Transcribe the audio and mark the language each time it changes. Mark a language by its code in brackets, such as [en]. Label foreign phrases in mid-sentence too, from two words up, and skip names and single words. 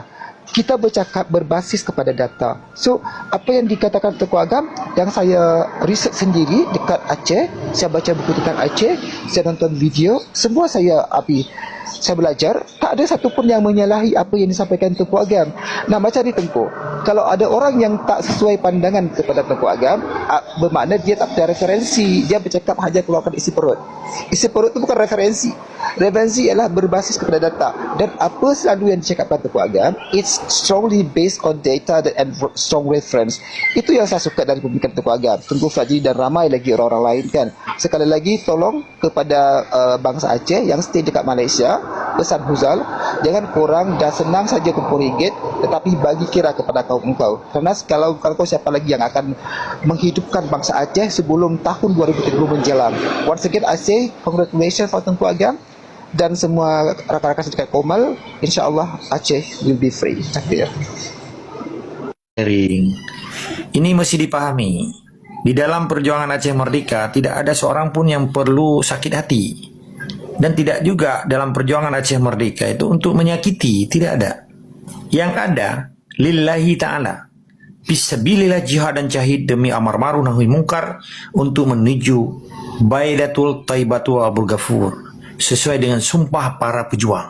[ms] Kita bercakap berbasis kepada data. So, apa yang dikatakan Tunku Agam, yang saya riset sendiri dekat Aceh, saya baca buku tentang Aceh, saya nonton video, semua saya belajar, tak ada satu pun yang menyalahi apa yang disampaikan Tunku Agam. Nah, macam ni Tunku, kalau ada orang yang tak sesuai pandangan kepada Tunku Agam, bermakna dia tak ada referensi, dia bercakap hanya keluarkan isi perut. Isi perut itu bukan referensi. Referensi ialah berbasis kepada data. Dan apa selalu yang dicakapkan Tunku Agam, [en] it's strongly based on data and strong reference. [ms] Itu yang saya suka dari pemikiran Tunku Agam, Tunku Fajri dan ramai lagi orang-orang lain kan. Sekali lagi tolong kepada bangsa Aceh yang stay dekat Malaysia, pesan Huzal, jangan korang dah senang saja kumpul ringgit, tetapi bagi kira kepada kaum engkau. Kerana kalau kau siapa lagi yang akan menghidupkan bangsa Aceh sebelum tahun 2030 menjelang. [en] Once again I say congratulations for Tunku Agam [ms] dan semua rakan-rakan dekat Komal. [en] InsyaAllah Aceh will be free. [ms] Takbir. [id] Ini mesti dipahami. Di dalam perjuangan Aceh Merdeka tidak ada seorang pun yang perlu sakit hati. Dan tidak juga dalam perjuangan Aceh Merdeka itu untuk menyakiti, tidak ada. Yang ada, [ar] لله تعالى، في سبيل الله جهاد [id] dan jahid demi [ar] أمر معروف نهي منكر [id] untuk menuju Baidatul Thaibatul Abul Ghafur, sesuai dengan sumpah para pejuang.